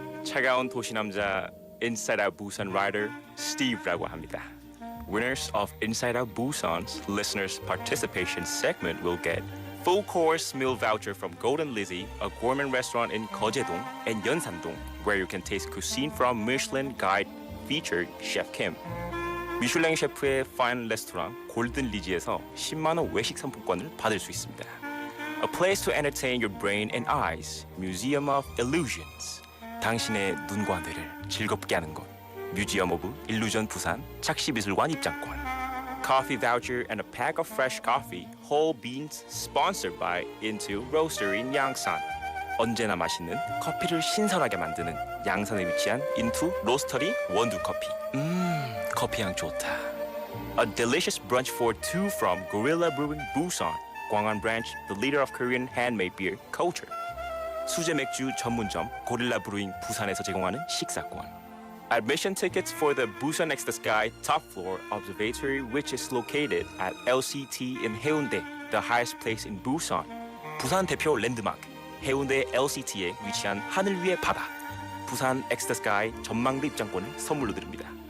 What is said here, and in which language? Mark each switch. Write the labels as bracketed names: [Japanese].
[Korean] 차가운 도시 남자 Inside Out Busan Rider Steve라고 합니다. [English] Winners of Inside Out Busan's listeners participation segment will get full course meal voucher from Golden Lizzie, a gourmet restaurant in Geojedong and Yeonsan-dong, where you can taste cuisine from Michelin Guide featured Chef Kim. [Korean] 미슐랭 셰프의 파인 레스토랑 골든 리지에서 10만 원 외식 상품권을 받을 수 있습니다. [English] A place to entertain your brain and eyes, Museum of Illusions. [Korean] 당신의 눈과 뇌를 즐겁게 하는 곳. [English] Museum of Illusion [Korean] 부산 착시미술관 입장권. [English] Coffee voucher and a pack of fresh coffee, whole beans, sponsored by Into Roastery in Yangsan. [Korean] 언제나 맛있는 커피를 신선하게 만드는 양산에 위치한 Into Roastery 원두 커피. 커피 향 좋다. [English] A delicious brunch for two from Gorilla Brewing Busan, Gwangan branch, the leader of Korean handmade beer culture. [Korean] 수제 맥주 전문점 고릴라 브루잉 부산에서 제공하는 식사권. [English] Admission tickets for the Busan Next to Sky top floor observatory, which is located at LCT in Haeundae, the highest place in Busan. [Korean] 부산 대표 랜드마크 해운대 LCT에 위치한 하늘 위의 바다. 부산 넥스트 스카이 전망대 입장권을 선물로 드립니다.